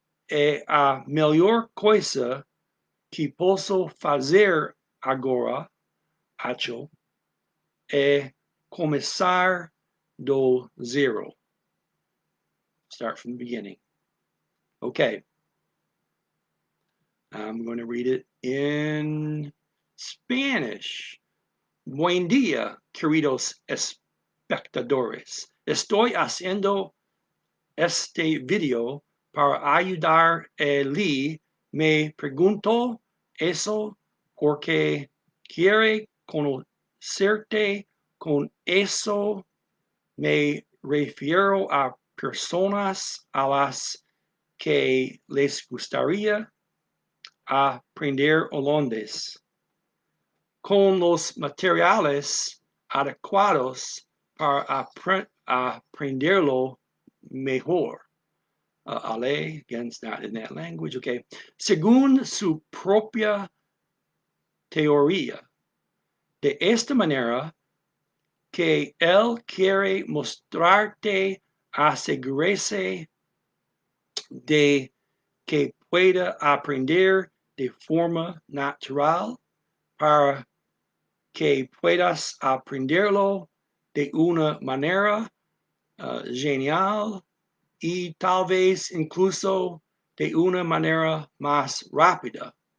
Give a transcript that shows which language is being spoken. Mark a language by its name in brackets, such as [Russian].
[Portuguese] É a melhor coisa que posso fazer agora, acho, é começar do zero. [English] Start from the beginning. Okay. I'm going to read it in Spanish. [Spanish] Buen día, queridos espectadores. Estoy haciendo este video para ayudar a Lee. Me pregunto eso porque quiere conocerte. Con eso me refiero a personas a las que les gustaría aprender holandés. Con los materiales adecuados para aprenderlo mejor. [English] Ale, again, it's not in that language, okay. [Spanish] Según su propia teoría. De esta manera, que él quiere mostrarte, asegúrese de que pueda aprender de forma natural para que puedas aprenderlo de una manera genial y tal vez incluso de una manera más rápida.